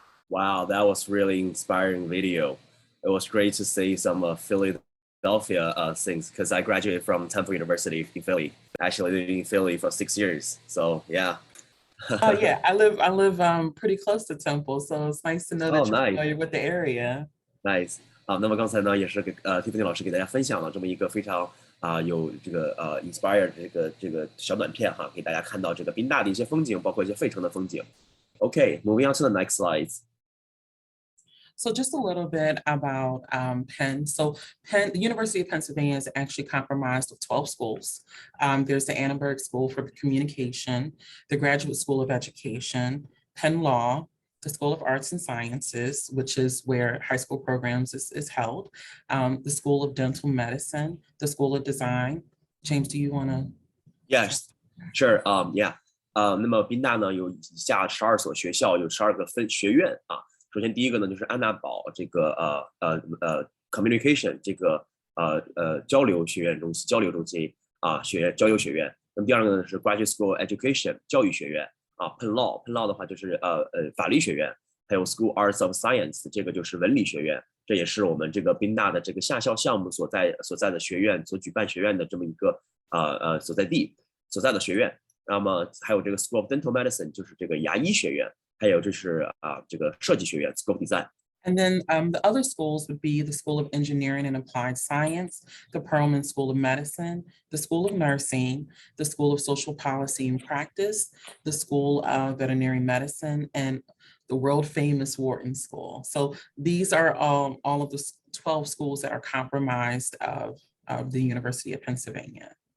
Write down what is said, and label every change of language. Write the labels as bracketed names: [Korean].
[English] Wow, that was really inspiring video. It was great to see some Philadelphia things because I graduated from Temple University in Philly. Actually living in Philly for 6 years. So yeah. Oh yeah, I live pretty close to Temple, so it's nice to know that Oh, you're nice. familiar with the area. Nice [Chinese] 啊，那么刚才呢也是Tiffany 老师给大家分享了这么一个非常有这个inspire 这个小短片哈，给大家看到这个宾大的一些风景，包括一些费城的风景。 [English] Okay, moving on to the next slides. So just a little bit about Penn. So Penn, the University of Pennsylvania is actually comprised of 12 schools. There's the Annenberg School for Communication, the Graduate School of Education, Penn Law, the School of Arts and Sciences, which is where high school programs is held, the School of Dental Medicine, the School of Design. James, do you want to? Yes, sure. Yeah. [Chinese] 那么宾大呢有以下12所学校，有12个学院啊。首先第一个呢就是安娜堡这个communication 这个交流学院中心交流中心啊交流学院。那么第二个呢是 graduate school education 教育学院啊 Penn Law 的话就是法律学院，还有 School Arts of Science 这个就是文理学院，这也是我们这个宾大的这个下校项目所在的学院所举办学院的这么一个所在的学院。那么还有这个 School of Dental Medicine 就是这个牙医学院。还有就是这个设计学院 School of Design. [English] And then the other schools would be the School of Engineering and Applied Science, the Perelman School of Medicine, the School of Nursing, the School of Social Policy and Practice, the School of Veterinary Medicine, and the world famous Wharton School. So these are all of the 12 schools that are comprised of the University of Pennsylvania.